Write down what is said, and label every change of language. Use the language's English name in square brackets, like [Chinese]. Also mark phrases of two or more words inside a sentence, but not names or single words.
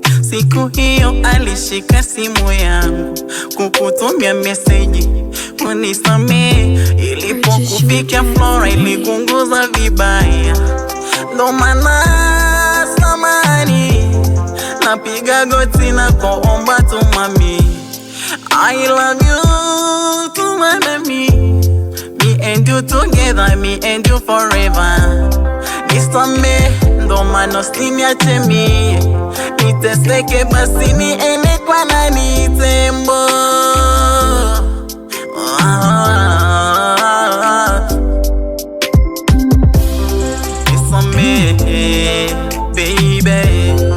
[Swahili] Siku hiyo alishika simu yangu kukutumia meseji, Unisamehe, ilipokufikia Flora ilikunguza vibaya. Ndo maana samani, napiga goti na kuomba tu mami. [English] I love you too, my baby. Me and you together, me and you forever. [Swahili] Nisamehe, ndo maana usiniache mie. Niteseke basi niende kwa nani, tembo? Ah, nisamehe, baby.